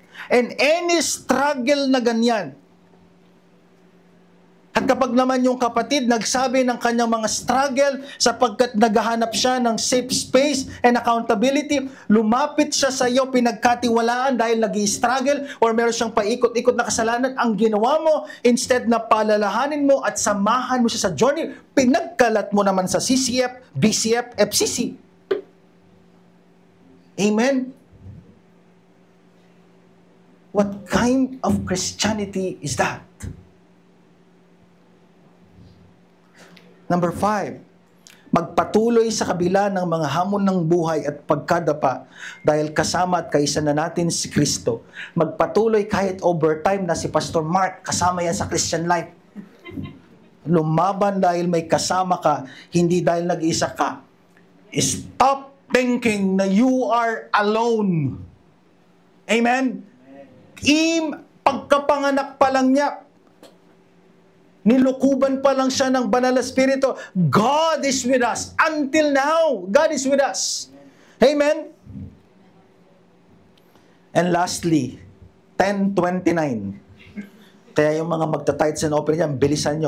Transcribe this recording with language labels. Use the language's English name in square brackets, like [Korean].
[Filipino] And any struggle na ganyan, at kapag naman yung kapatid nagsabi ng kanyang mga struggle sapagkat naghahanap siya ng [English] safe space and accountability, [Filipino] lumapit siya sa iyo pinagkatiwalaan dahil nag-i-struggle or meron siyang paikot-ikot na kasalanan, ang ginawa mo, instead na palalahanin mo at samahan mo siya sa journey, pinagkalat mo naman sa CCF, BCF, FCC. Amen? [English] What kind of Christianity is that? [Filipino] Number 5, magpatuloy sa kabila ng mga hamon ng buhay at pagkadapa dahil kasama at kaisa na natin si Kristo. Magpatuloy kahit overtime na si Pastor Mark, kasama yan sa Christian life. Lumaban dahil may kasama ka, hindi dahil nag-isa ka. [English] Stop thinking na you are alone. Amen? [Filipino] Pagkapanganak pa lang niya, nilukuban pa lang siya ng Banal na Espiritu. [English] God is with us. Until now, God is with us. Amen? And lastly, [Filipino] 10:29. Kaya yung mga magta-tithes and offering yan, bilisan nyo.